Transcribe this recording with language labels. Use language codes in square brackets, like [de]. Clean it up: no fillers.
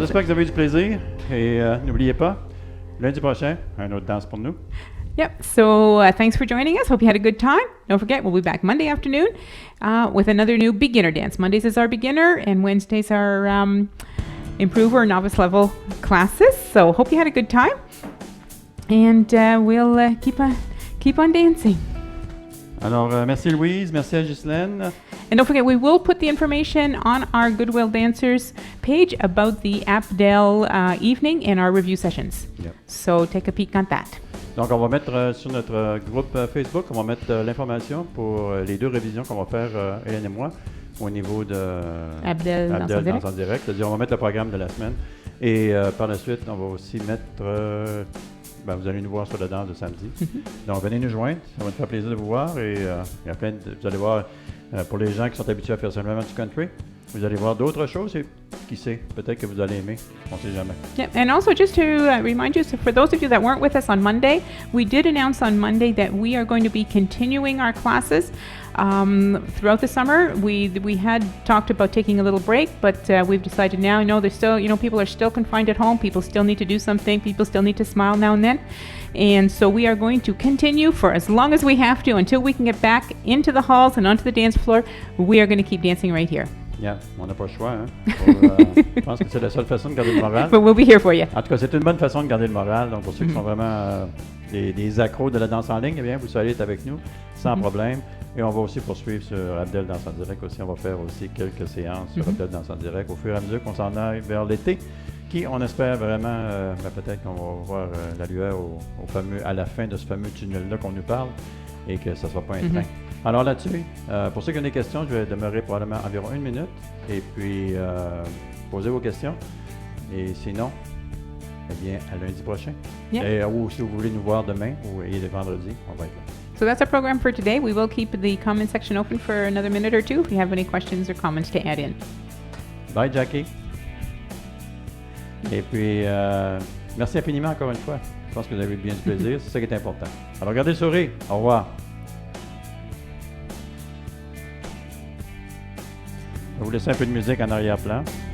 [fr] j'espère que vous avez eu du plaisir. Et n'oubliez pas, lundi prochain, un autre danse pour nous. Yep. [en] So thanks for joining us. Hope you had a good time. Don't forget, we'll be back Monday afternoon with another new beginner dance. Mondays is our beginner, and Wednesdays are improver or novice level classes. So hope you had a good time, and we'll keep on dancing. [fr] Alors, merci Louise, merci à Ghislaine. [en] And don't forget, we will put the information on our Goodwill Dancers page about the Abdel evening and our review sessions. Yep. So take a peek at that. [fr] Donc, on va mettre sur notre groupe Facebook, on va mettre l'information pour les 2 révisions qu'on va faire, Hélène et moi, au niveau de Abdel dans son Abdel direct. dans son direct. C'est-à-dire, on va mettre le programme de la semaine. Et par la suite, on va aussi mettre... vous allez nous voir sur la danse de samedi. Donc, venez nous joindre. Ça va nous faire plaisir de vous voir. Et il y a plein de... Vous allez voir, pour les gens qui sont habitués à faire seulement du country, vous allez voir d'autres choses. Et qui sait, peut-être que vous allez aimer. On ne sait jamais. [en] Yeah, and also just to remind you, so for those of you that weren't with us on Monday, we did announce on Monday that we are going to be continuing our classes throughout the summer. We had talked about taking a little break, but we've decided now. I know there's still, people are still confined at home. People still need to do something. People still need to smile now and then. And so we are going to continue for as long as we have to until we can get back into the halls and onto the dance floor. We are going to keep dancing right here. [fr] Yeah, on n'a pas le choix. Hein, je pense que c'est la seule façon de garder le moral. [en] But we'll be here for you. [fr] En tout cas, c'est une bonne façon de garder le moral. Donc, pour ceux qui sont vraiment des accros de la danse en ligne, eh bien, vous allez être avec nous sans problème. Et on va aussi poursuivre sur Abdel Danse en direct aussi. On va faire aussi quelques séances sur Abdel Danse en direct au fur et à mesure qu'on s'en aille vers l'été, qui, on espère vraiment, peut-être qu'on va voir la lueur à la fin de ce fameux tunnel-là qu'on nous parle et que ça ne soit pas un train. Alors là-dessus, pour ceux qui ont des questions, je vais demeurer probablement environ 1 minute et puis poser vos questions. Et sinon, eh bien, à lundi prochain. Yeah. Et, ou si vous voulez nous voir demain ou et vendredi, on va être là. [en] So that's our program for today. We will keep the comment section open for another minute or two if you have any questions or comments to add in. Bye, Jackie. [fr] Et puis, merci infiniment encore une fois. Je pense que vous avez eu bien du plaisir. C'est ça qui est important. Alors, gardez le sourire. Au revoir. Je vais vous laisser un peu de musique en arrière-plan.